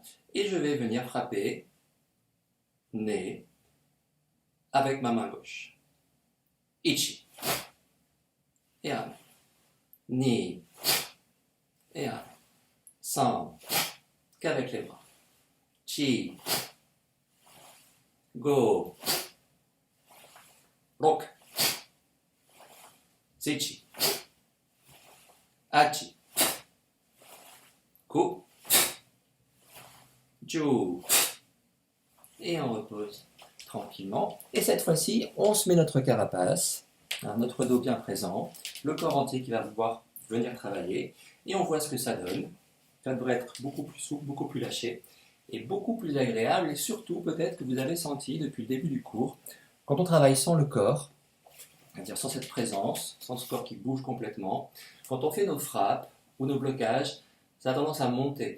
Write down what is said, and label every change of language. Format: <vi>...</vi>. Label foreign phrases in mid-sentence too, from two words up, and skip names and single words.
<fr>Et je vais venir frapper nez avec ma main gauche. Ichi. Et ramène. ni, et un, san, qu'avec les bras,</fr> <ja>chi, go, rok, zichi, achi, ku, ju,</ja> <fr>et on repose tranquillement. Et cette fois-ci, on se met notre carapace, notre dos bien présent, le corps entier qui va pouvoir venir travailler, et on voit ce que ça donne. Ça devrait être beaucoup plus souple, beaucoup plus lâché, et beaucoup plus agréable, et surtout peut-être que vous avez senti depuis le début du cours, quand on travaille sans le corps, c'est-à-dire sans cette présence, sans ce corps qui bouge complètement, quand on fait nos frappes ou nos blocages, ça a tendance à monter.</fr>